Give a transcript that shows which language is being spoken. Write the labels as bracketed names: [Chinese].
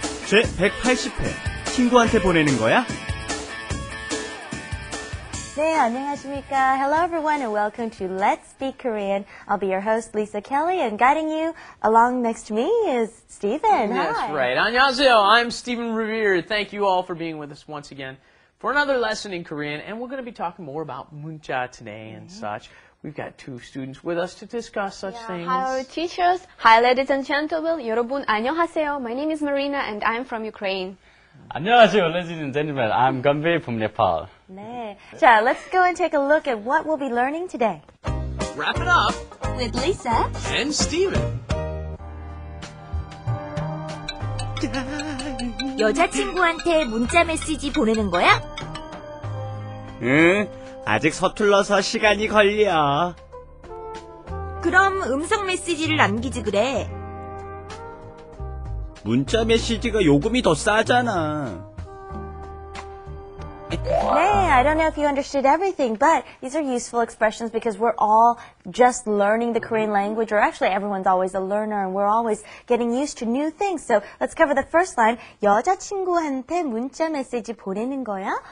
[Korean] 제 180회 친구한테 보내는 거야? 네, 안녕하십니까. [English] Hello everyone and welcome to Let's Speak Korean. I'll be your host, Lisa Kelley, and guiding you along next to me is Stephen. That's Hi. right. [Korean] 안녕하세요. [English] I'm Stephen Revere. Thank you all for being with us once again for another lesson in Korean. And we're going to be talking more about 문자 today and such. We've got two students with us to discuss such things. Hi, our teachers. Hi, ladies and gentlemen. [Korean] 여러분 안녕하세요. [English] My name is Marina and I'm from Ukraine. [Korean] 안녕하세요, [English] ladies and gentlemen. I'm Ganbei from Nepal. 네. 자, let's go and take a look at what we'll be learning today. Wrap it up. With Lisa And Steven. [Korean] 여자친구한테 문자 메시지 보내는 거야? 응, 아직 서툴러서 시간이 걸려. 그럼 음성 메시지를 남기지 그래. 문자 메시지가 요금이 더 싸잖아. [English] 네, I don't know if you understood everything, but these are useful expressions because we're all just learning the Korean language, or actually everyone's always a learner and we're always getting used to new things. So let's cover the first line. [Korean] 여자친구한테 문자 메시지 보내는 거야?